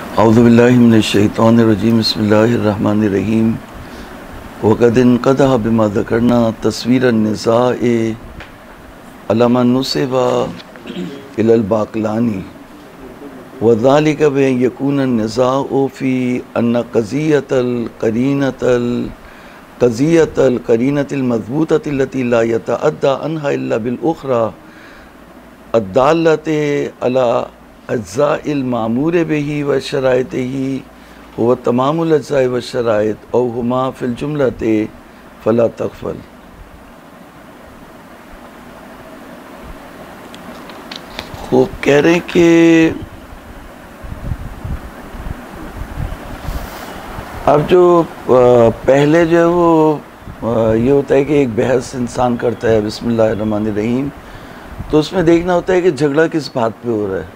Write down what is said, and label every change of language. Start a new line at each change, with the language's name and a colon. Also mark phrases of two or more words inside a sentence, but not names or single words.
Arabic: أعوذ بالله من الشيطان الرجيم بسم الله الرحمن الرحيم وقد انقدح بما ذكرنا تصوير النزاع على نسب إلى الباقلاني وذلك بأن يكون النزاع في أن قضية القرينة المضبوطة التي لا يتعدى عنها إلا بالأخرى الدالة على أجزاء المأمور به وشرائطه هو تمام الأجزاء والشرائط أو هما في الجملة فلا تغفل.
Urdu: وہ کہہ رہے ہیں کہ اب جو پہلے جو ہے وہ یہ ہوتا ہے کہ ایک بحث انسان کرتا ہے بسم اللہ الرحمن الرحیم، تو اس میں دیکھنا ہوتا ہے کہ جھگڑا کس بات پہ ہو رہا ہے.